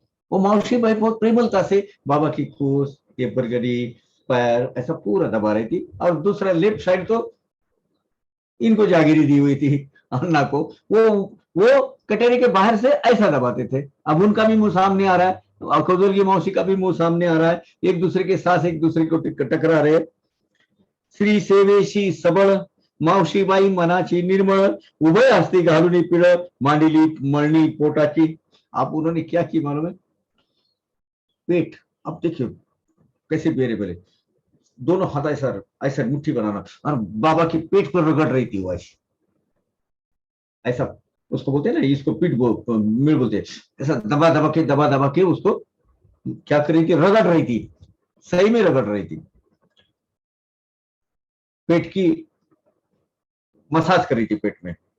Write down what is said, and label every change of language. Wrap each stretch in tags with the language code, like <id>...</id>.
<hi>वो मौसी भाई बहुत प्रेमलता से बाबा की कूस, ये बरगड़ी, पैर ऐसा पूरा दबा रही थी। और दूसरा लेफ्ट साइड तो इनको जागीरी दी हुई थी, अन्ना को वो कटोरी के बाहर से ऐसा दबाते थे। अब उनका भी मुंह सामने आ रहा है और कौजल की मौसी का भी मुंह सामने आ रहा है, एक दूसरे के साथ एक दूसरे को टकरा रहे।</hi> <mr>श्री सेवेशी सबळ मावशीबाई मनाची निर्मळ, उभय हस्ती घालून पिळ मांडिली मळणी पोटाची।</mr> <hi>आप उन्होंने क्या की मालूम है? पेट, अब देखियो कैसे बेरे बेरे, दोनों हाथ ऐसा ऐसा मुट्ठी बनाना और बाबा की पेट पर रगड़ रही थी वो ऐसा उसको बोलते हैं ना, इसको पीठ मिल बोलते हैं, ऐसा दबा दबा के उसको क्या कर रही थी, रगड़ रही थी, सही में रगड़ रही थी, पेट की मसाज कर रही थी पेट में।</hi>